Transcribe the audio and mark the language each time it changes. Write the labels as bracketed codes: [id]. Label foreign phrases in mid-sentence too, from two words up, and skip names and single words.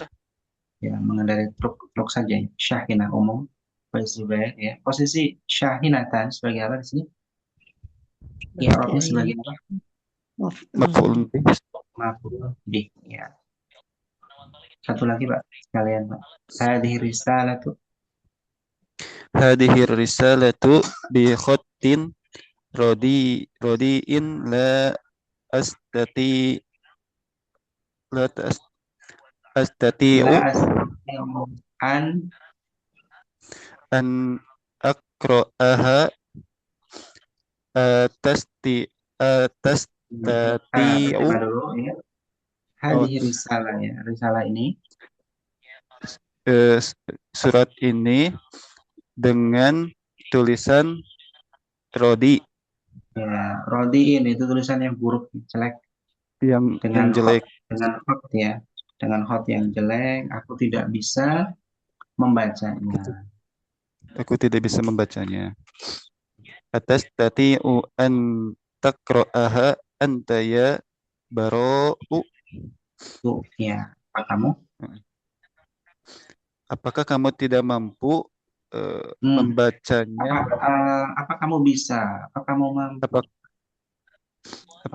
[id] Ya, mengendarai truk saja ya. Syahina umum. Zubair ya. Posisi syahinatan sebagai apa di sini? Ya, Arabnya sebagai apa? [ar] مفعول به. مفعول به ya. [id] Satu lagi Pak, sekalian Pak. [ar] هذه رسالة. هذه رسالة بخط رديء أستطيع لا تس- أستطيع لا أستطيع أن أن أقرأها أتستطي أتستطيع. [id] terima dulu ya. Oh, [ar] هذه رسالة [id] ya. Risalah ini eh, surat ini dengan tulisan Rodi ya, Rodiin itu tulisan yang buruk, jelek yang dengan hot, jelek. ya, dengan hot yang jelek. Aku tidak bisa membacanya. Aku tidak bisa membacanya. [ar] أتستطيع أن تقرأها أنت يا براء. [id] Tuh ya, Pak kamu? Apakah kamu tidak mampu Hmm. membacanya? Apa kamu bisa? Apa kamu mampu? Apa, Kamu